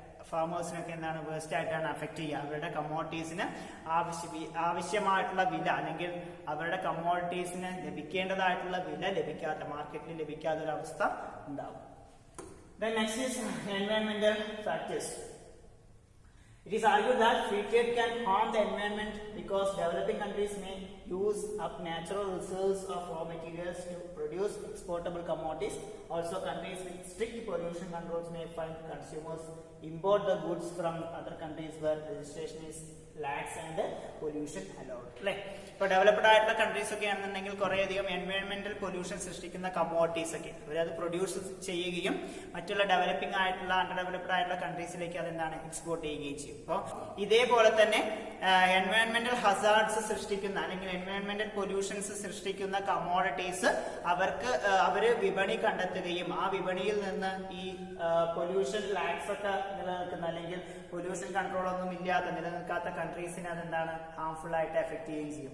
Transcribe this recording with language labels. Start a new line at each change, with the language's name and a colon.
Malayalam: ഫാമേഴ്സിനൊക്കെ എന്താണ് വേസ്റ്റ് ആയിട്ടാണ് അഫക്ട് ചെയ്യുക. അവരുടെ കമ്മോഡിറ്റീസിന് ആവശ്യമായിട്ടുള്ള വില അല്ലെങ്കിൽ അവരുടെ കമ്മോഡിറ്റീസിന് ലഭിക്കേണ്ടതായിട്ടുള്ള വില ലഭിക്കാത്ത, മാർക്കറ്റിൽ ലഭിക്കാത്ത ഒരു അവസ്ഥ ഉണ്ടാവും.
English: Then next is environmental factors. It is argued that free trade can harm the environment because developing countries may use up natural reserves of raw materials to produce exportable commodities. Also, countries with strict pollution controls may find consumers import the goods from other countries where registration is lax and pollution allowed.
Malayalam: Like, ഇപ്പോൾ developed ആയിട്ടുള്ള countries ഒക്കെ ആണെന്നുണ്ടെങ്കിൽ കുറേയധികം എൻവയോൺമെന്റൽ pollution സൃഷ്ടിക്കുന്ന commodities ഒക്കെ അവരത് produce ചെയ്യുകയും മറ്റുള്ള ഡെവലപ്പിംഗ് ആയിട്ടുള്ള അണ്ടർ ഡെവലപ്ഡ് ആയിട്ടുള്ള കൺട്രീസിലേക്ക് അതെന്താണ് എക്സ്പോർട്ട് ചെയ്യുകയും ചെയ്യും. അപ്പോൾ ഇതേപോലെ തന്നെ എൻവയോൺമെന്റൽ ഹസാർഡ്സ് സൃഷ്ടിക്കുന്ന അല്ലെങ്കിൽ എൻവയോൺമെന്റൽ പൊല്യൂഷൻസ് സൃഷ്ടിക്കുന്ന കമ്മോഡിറ്റീസ് അവര് വിപണി കണ്ടെത്തുകയും ആ വിപണിയിൽ നിന്ന് ഈ പൊല്യൂഷൻ ലാക്സ് ഒക്കെ നിലനിൽക്കുന്ന അല്ലെങ്കിൽ പൊല്യൂഷൻ കൺട്രോൾ ഒന്നും ഇല്ലാത്ത നിലനിൽക്കാത്ത കൺട്രീസിനെ അതെന്താണ് ഹാംഫുൾ ആയിട്ട് എഫക്ട് ചെയ്യുകയും ചെയ്യും.